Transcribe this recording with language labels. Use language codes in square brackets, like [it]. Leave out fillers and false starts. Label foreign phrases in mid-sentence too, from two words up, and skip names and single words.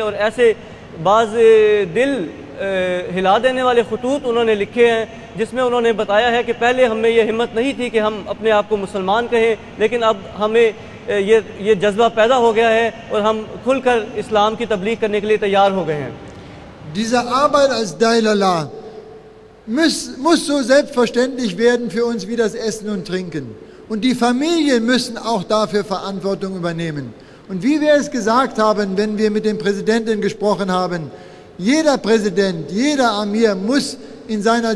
[ur] اور ایسے بعض دل ہلا دینے والے خطوط انہوں نے لکھے ہیں جس میں انہوں نے بتایا ہے کہ پہلے ہمیں یہ ہمت نہیں تھی کہ ہم اپنے آپ کو مسلمان کہیں، لیکن اب ہمیں یہ جذبہ پیدا ہو گیا ہے اور ہم کھل کر اسلام کی تبلیغ کرنے کے لیے تیار ہو گئے ہیں. [de] Diese Arbeit als Dailala muss so selbstverständlich werden für uns wie das Essen und Trinken. Und die Familien müssen auch dafür Verantwortung übernehmen. Und wie wir es gesagt haben, wenn wir mit dem Präsidenten gesprochen haben, jeder Präsident, jeder Amir muss in seiner